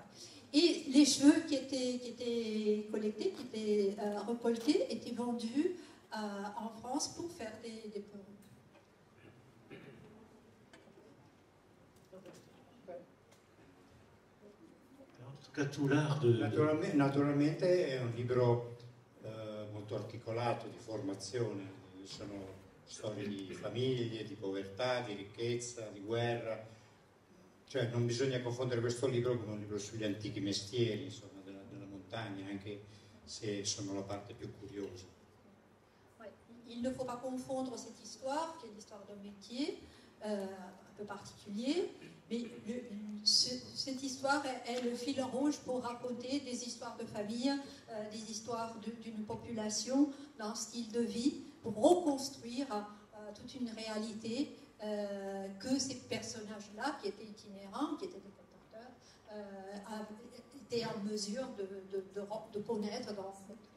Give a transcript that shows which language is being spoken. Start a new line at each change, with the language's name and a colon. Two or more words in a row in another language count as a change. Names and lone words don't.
French: Et les cheveux qui étaient collectés, qui étaient recolletés, étaient vendus en France pour faire des perruques. Tout l'art de...
Italian: Naturalmente è un libro molto articolato di formazione, sono storie di famiglie, di povertà, di ricchezza, di guerra, cioè non bisogna confondere questo libro con un libro sugli antichi mestieri, insomma, della montagna, anche se sono la parte più curiosa.
French: Ouais. Il ne faut pas confondre cette histoire, qui est l'histoire d'un métier un peu particulier, mais cette histoire est le fil rouge pour raconter des histoires de famille, des histoires d'une population, d'un style de vie, pour reconstruire toute une réalité que ces personnages-là, qui étaient itinérants, qui étaient des colporteurs, étaient en mesure de connaître, de rencontrer.